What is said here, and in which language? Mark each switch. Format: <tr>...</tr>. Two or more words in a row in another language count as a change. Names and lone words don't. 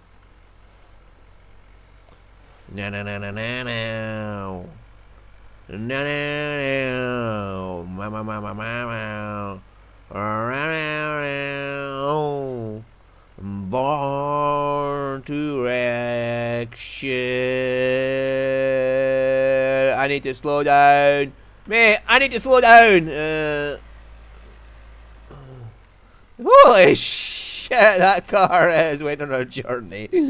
<en>Na na na na na na. Na na na. Mama mama mama. Born to wreck shit. I need to slow down. Mate, I need to slow down. Holy shit, that car is went on a journey.</en>